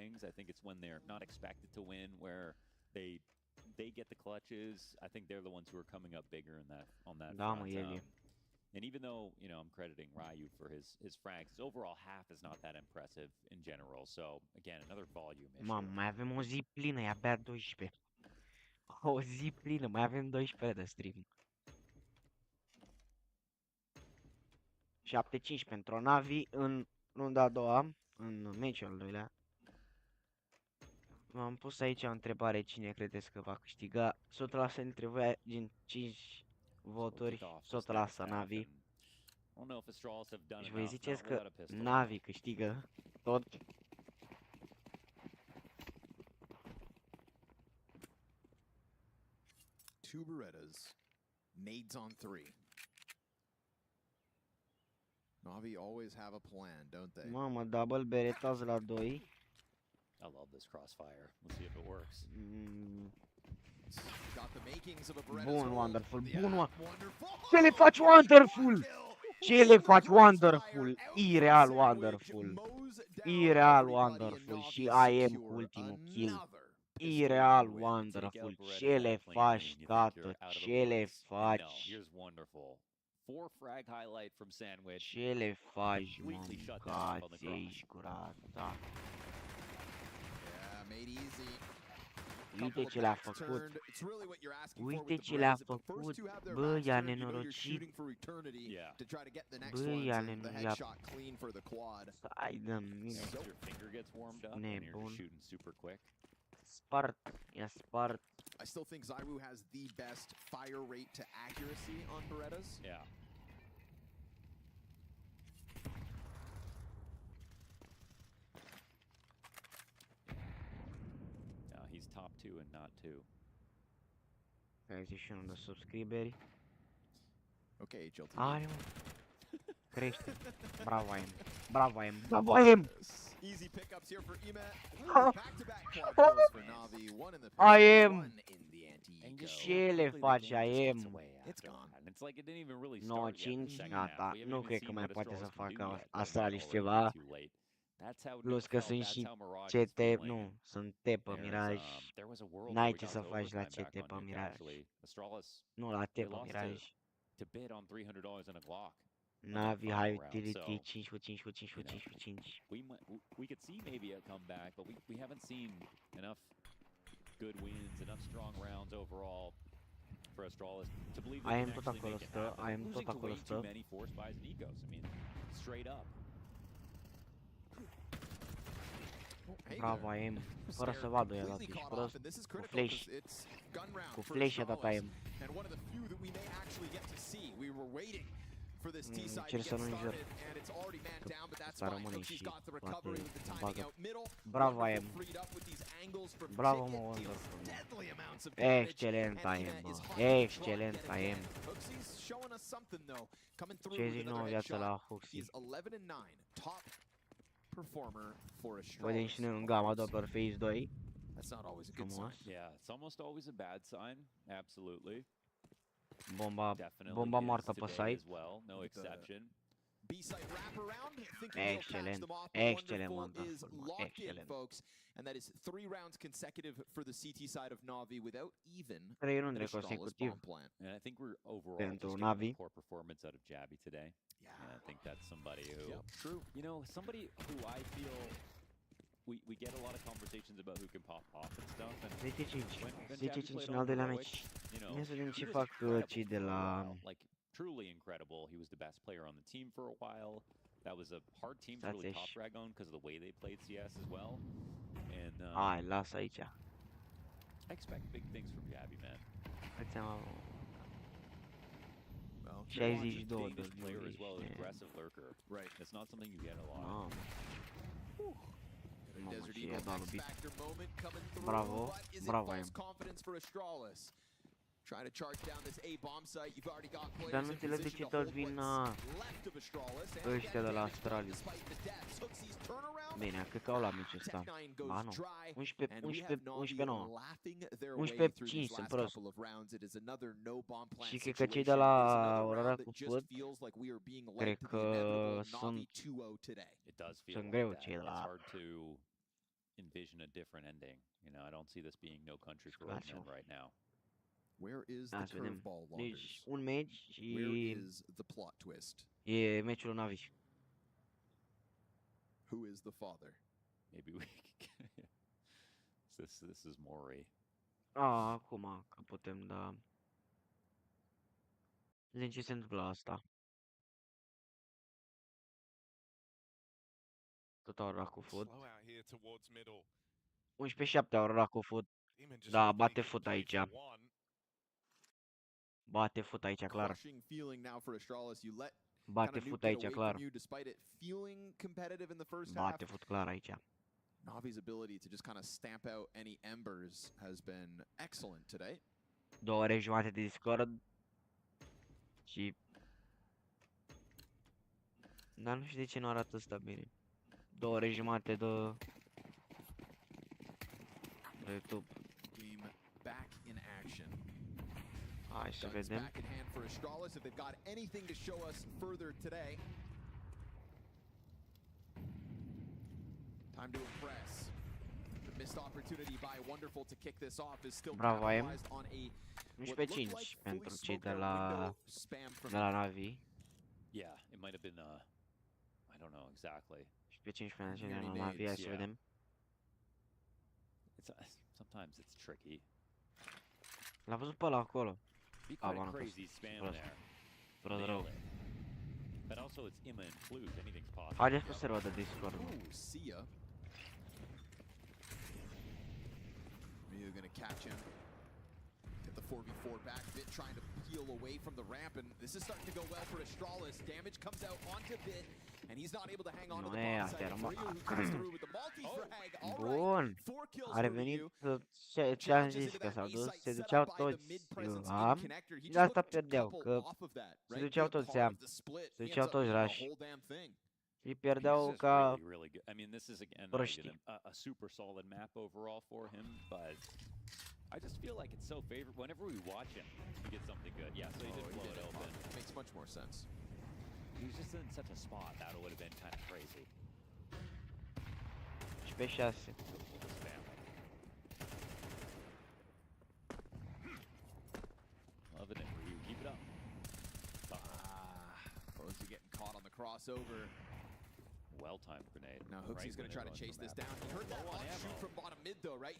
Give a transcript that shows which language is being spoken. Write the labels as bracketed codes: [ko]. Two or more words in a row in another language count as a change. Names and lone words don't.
[en] I think it's when they're not expected to win, where they get the clutches. I think they're the ones who are coming up bigger in that on that front. And even though, you know, I'm crediting Ryu for his frags, his overall half is not that impressive in general. So again, another volume issue. [ro] Mamă, mai avem o zi plină, e abia 12. O zi plină, mai avem 12 de stream. 7-5 pentru Navi în runda a doua, în meciul al doilea. M-am pus aici o întrebare, cine credeți că va câștiga? 100% dintre voi, din 5 voturi, 100% Navi. [en] I don't know if Astralis have done [ro] Deci voi [en] enough, [ro] ziceți [en] not [ro] că [en] without a pistol. [ro] Navi câștigă tot. [en] Two Berettas, nades on three. Navi always have a plan, don't they? [ro] Mamă, [en] double beretas [ro] la 2. [en] I love this crossfire. Let's see if it works. Got the makings of a Beretta's [ro] Bun, [en] hold. wonderful, Yeah, [ro] bun, [en] wonderful. [ro] Ce le faci wonderful? Ce le faci wonderful? Ireal wonderful. Ireal wonderful și I am cu ultimul kill. Ireal wonderful. Ce le faci, tată? Ce le faci? [en] Here's wonderful. 4 frag highlight from Sandwich. [ro] Ce le faci, [en] Completely shut down on the [ro] mâncați [en] cross. [ro] aici gura ta? [en] Yeah, made easy. [ro] Uite ce le-a făcut. Uite ce le-a făcut. Bă, i-a nenorocit. Bă, i-a nenorocit. Stai de mine. [en] Your finger gets warmed up and you're [ro] Nebun. [en] just shooting super quick. [ro] Spart. I-a spart. [en] I still think Zaiwu has the best fire rate to accuracy on Berettas. Yeah. No, he's top 2 and not 2. [ro] 31 de subscriberi. [en] Okay, HLT. [ro] Are, mă. Crește. Bravo, am. Bravo, am. Bravo, am. [en] Easy pickups here for Emet. Ah. Back-to-back quad kills for Navi. One in the [ro] I [en] pistol, [ro] am. [en] one in the anti-eco. [ro] Ce le faci, I am? [en] It's gone. And it's like it didn't even really [ro] No, [en] start yet in the [ro] 5, [en] second [ro] gata. [en] half. We haven't [ro] Nu [en] even [ro] cred [en] seen [ro] că mai [en] what [ro] poate să [en] Astralis can do [ro] facă [en] yet. [ro] Astralis [en] Already [ro] ceva. [en] too late. That's how [ro] Plus [en] Nick [ro] că [en] felt, [ro] sunt [en] that's [ro] și [en] how Mirage is [ro] CT, [en] feeling. [ro] nu, sunt T pe Miraj. [en] There was a world [ro] N-ai [en] where we [ro] ce [en] got [ro] să [en] to [ro] faci la [en] overtime [ro] CT [en] back [ro] pe [en] on Nick, [ro] Miraj. [en] actually. Astralis, [ro] Nu, la T [en] they [ro] pe [en] lost [ro] Miraj. [en] to bid on $300 in a Glock. Navi, final high round, utility, so, [ro] 5 cu 5 cu 5 cu 5 cu 5. [en] We could see maybe a comeback, but we haven't seen enough good wins, enough strong rounds overall for Astralis to believe [ro] I [en] they [ro] am [en] can [ro] tot [en] actually [ro] acolo [en] make it [ro] stă, [en] happen. [ro] I am [en] Losing [ro] tot [en] to [ro] acolo [en] way [ro] stă. [en] too many forced buys and ecos. I mean, straight up. [ro] Bravo, am. Fără să vadă el atunci, prost. Cu flash. Cu flash a dat am. [en] And one of the few that we may actually get to see. We were waiting for this T side to [ro] Cer [en] get [ro] să nu înjur. [en] started, and it's already man down, but that's [ro] Să [en] fine. [ro] rămâne [en] Cookie's [ro] și [en] got the recovery [ro] poate [en] with the timing [ro] bagă. [en] out middle. [ro] Bravo, [en] Wonderful [ro] am. [en] freed up with these angles from [ro] Bravo, [en] Ticket, [ro] mă, [en] deals [ro] wonderful. [en] deadly amounts of damage, [ro] Excelent [en] and [ro] I am, [en] Ina is [ro] bă. [en] hard to draw [ro] Excelent [en] yet [ro] I [en] again. [ro] am. [en] Cookie's showing us something though, coming through with [ro] 59 [en] another [ro] viață la [en] headshot. [ro] Huxi. [en] He's 11-9, top performer for [ro] Vedem și noi în gama Doppler Phase 2. [en] That's not always a good sign. [ro] Frumos. [en] Yeah, it's almost always a bad sign. Absolutely. [ro] Bomba [en] Definitely is [ro] moartă pe [en] today [ro] site. [en] as well. No exception. B-side wraparound. Think we'll patch [ro] Excelent. [en] them off, but [ro] Excelent, [en] Wonderful is [ro] wonderful, [en] locked [ro] excelent. [en] in, folks. And that is 3 rounds consecutive for the CT side of Navi without even [ro] 3 [en] an [ro] runde [en] Astralis [ro] consecutiv. [en] bomb plant. And I think we're overall [ro] Pentru [en] just [ro] Navi. [en] getting a poor performance out of Jabby today. Yeah. And I think that's somebody who, Yep, true. you know, somebody who I feel we get a lot of conversations about who can pop off and stuff. And [ro] 10-5. [en] when [ro] 10-5 [en] Jabby played [ro] în [en] on [ro] al doilea [en] Heroic, [ro] meci. [en] you know, [ro] Ia să vedem [en] he [ro] ce [en] was [ro] fac [en] incredible [ro] cei de [en] for a [ro] la... [en] while. Like, truly incredible. He was the best player on the team for a while. That was a hard team to really top drag on because of the way they played CS as well. And [ro] Hai, lasă aici. [en] I expect big things from Jabby, man. [ro] Uite-mă, [en] Well, [ro] 62 de [en] Danish player as well as [ro] views. [en] aggressive lurker. Right. It's not something you get a lot. [ro] Mamă. Mamă, [en] Desert [ro] ce [en] Eagle [ro] i-a dat [en] X [ro] lovit. [en] Factor moment coming through. [ro] Bravo, [en] But is it [ro] bravo, [en] false [ro] Em. [en] confidence for Astralis? Trying to charge down this A bomb site. You've already got [ro] Dar [en] players [ro] nu [en] in [ro] înțeleg de [en] position [ro] ce [en] to [ro] toți [en] hold [ro] vin [en] what's left of Astralis. And [ro] ăștia de la Astralis. [en] despite the deaths, Hooksy's turnaround. [ro] Bine, cred că au la meciul ăsta. [en] Tech9 goes [ro] Ba nu. [en] dry, [ro] 11, [en] and we [ro] 11, [en] have Navi [ro] 11, 9. [en] laughing their [ro] 11, [en] way through [ro] 5, [en] these [ro] sunt [en] last [ro] prost. [en] couple of rounds. It is another no bomb plant [ro] Și cred că cei de [en] situation. [ro] la [en] It is another [ro] Orara [en] round [ro] cu [en] that just [ro] Fut, [en] feels like we are being led [ro] cred [en] to the [ro] că [en] inevitable Navi [ro] sunt [en] 2-0 today. It does feel [ro] sunt [en] like [ro] greu [en] that. [ro] cei de [en] It's [ro] la... [en] hard to envision a different ending. You know, I don't see this being no country for old men right now. Where is the [ro] Hai să vedem. [en] curveball, [ro] Deci, [en] Launders? [ro] un meci și [en] Where is the plot twist? e meciul Navi. Who is the father? Maybe we can get... This is Maury. [ro] Acum că putem da... Zim ce se întâmplă la asta. Tot Aurora cu Fut. 11-7 Aurora cu Fut. Da, bate Fut aici. Bate Fut aici, clar. [en] Crushing feeling now for Astralis. You let [ro] Bate fut aici, clar. [en] Despite it feeling competitive in the first half. [ro] Bate fut clar aici. [en] Navi's ability to just kind of stamp out any embers has been excellent today. [ro] 2 ore jumate de Discord. Și... Dar nu știu de ce nu arată ăsta bine. 2 ore jumate de YouTube. [en] Game back in action. [ro] Hai să vedem. [en] Back in hand for Astralis if they've got anything to show us further today. Time to impress. The missed opportunity by Wonderful to kick this off is still capitalized on a [ro] 11-5 pentru cei de la Navi. [en] Yeah, it might have been I don't know exactly. [ro] 11-5 pentru cei de la Navi, hai să vedem. [en] Sometimes it's tricky. [ro] L-a văzut pe ăla acolo. [en] Be quite a crazy spam there. [ro] Rău. [en] But also it's Emma and Flute, anything's possible. [ro] Haideți pe serverul de Discord. [en] Sia. Ryu gonna catch him. Get the 4v4 back. Bit trying to peel away from the ramp, and this is starting to go well for Astralis. Damage comes out onto Bit, and he's not able to hang on to the bomb site. Ryu who comes through with the multi-frag. [ro] Bun. A revenit ce-am zis că s-au dus, se duceau toți am și de asta pierdeau, că se duceau toți Sam, se duceau toți rași. Și pierdeau ca proștii. [en] A super solid map overall for him, but I just feel like it's so favorite. Whenever we watch him, he gets something good. Yeah, so he did blow it open. Makes much more sense. He was just in such a spot that it would have been kind of crazy. [ro] Și pe 6. [en] Loving it, Ryu. Keep it up. Posey getting caught on the crossover. Well-timed grenade. Now Hooksy's going to try to chase this down. He heard that off shoot from bottom mid though, right?